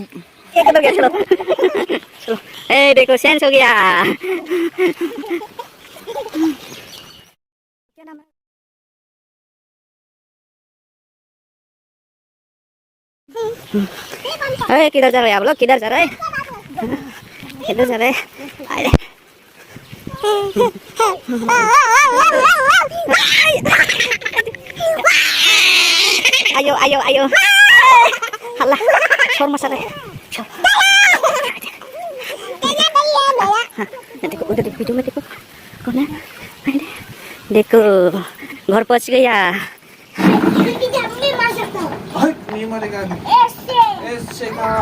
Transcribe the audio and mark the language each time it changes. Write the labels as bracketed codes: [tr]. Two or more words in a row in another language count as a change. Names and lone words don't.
[hi] किधर गया चलो चलो ए देखो सेंस हो गया क्या नाम है किधर जा रहे हैं आप लोग किधर जा रहे हैं किधर जा रहे हैं ayo ayo ayo Allah शोर मचा रहा है देखो उधर देखो वीडियो में देखो कौन है देखो घर पहुंच गया नहीं मारेगा ऐसे ऐसे कहा